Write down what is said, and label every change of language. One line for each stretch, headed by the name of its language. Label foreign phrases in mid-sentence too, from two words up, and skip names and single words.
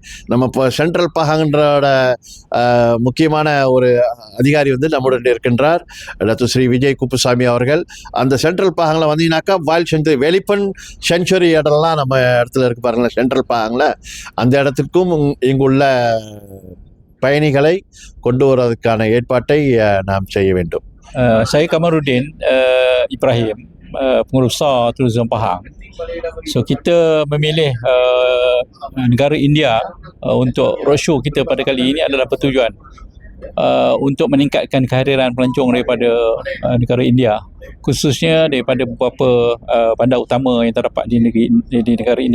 Tamil: நம்ம இப்போ சென்ட்ரல் பஹாங்ன்றோட முக்கியமான ஒரு அதிகாரி வந்து நம்முடன் இருக்கின்றார், டாக்டர் ஸ்ரீ விஜய் குப்புசாமி அவர்கள். அந்த சென்ட்ரல் பஹாங்கில் வந்தீங்கன்னாக்கா வாயில் சென்ச்சுரி, வெளிப்பன் சென்ச்சுரி இடம்லாம் நம்ம இடத்துல இருக்கு பாருங்களேன் சென்ட்ரல் பஹாங்கில். அந்த இடத்திற்கும் இங்குள்ள பயணிகளை கொண்டு வருவதற்கான ஏற்பாட்டை நாம் செய்ய வேண்டும்.
Malay: Saya Kamaruddin Ibrahim, pengurus besar Tourism Pahang. So kita memilih negara India untuk roadshow kita pada kali ini adalah bertujuan untuk meningkatkan kehadiran pelancong daripada negara India, khususnya daripada beberapa bandar utama yang terdapat di negara India.